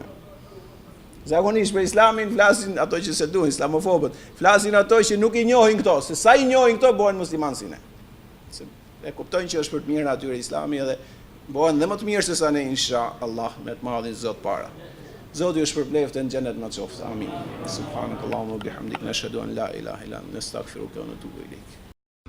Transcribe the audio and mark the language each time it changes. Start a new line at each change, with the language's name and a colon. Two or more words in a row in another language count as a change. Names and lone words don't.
Albanian: Zakonisht për Islamin flasin ato që se duhin, islamofobët. Flasin ato që nuk i njohin këto, se sa i njohin këto bëhen musliman si ne. Se e kuptojnë që është për të mirën atyre Islami edhe bëhen dhe më të mirë se sa ne inshallah me të madhin Zot para. Zoti ju shpërbleft në xhenet na qoftë. Amin.
Arabic: سبحانك اللهم وبحمدك نشهد أن لا إله إلا أنت نستغفرك ونتوب إليك.